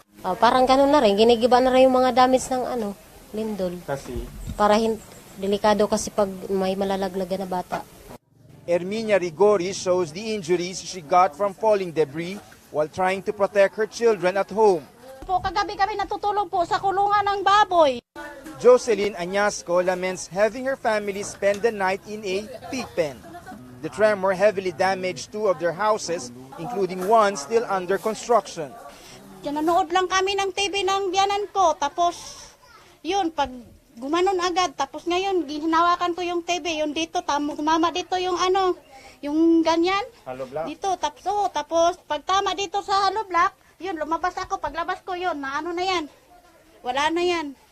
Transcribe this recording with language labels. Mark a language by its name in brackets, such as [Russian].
[Filipino] Parang ganun na rin, ginigiba na rin yung mga damage ng lindol. Kasi? Para delikado kasi pag may malalaglagan na bata. [English] Erminia Rigori shows the injuries she got from falling debris while trying to protect her children at home. [Filipino] Kagabi kami natutulog po sa kulungan ng baboy. [English] Jocelyn Añasco laments having her family spend the night in a pig pen. The tremor heavily damaged 2 of their houses, including one still under construction. [Filipino] Nanood lang kami ng TV ng biyanan ko, tapos yun, pag gumanon agad, tapos ngayon, hinawakan ko yung TV, yung dito, tumama dito yung yung ganyan, dito, tapos pag tama dito sa hollow block, yun, lumabas ako, paglabas ko yun, na yan, wala na yan.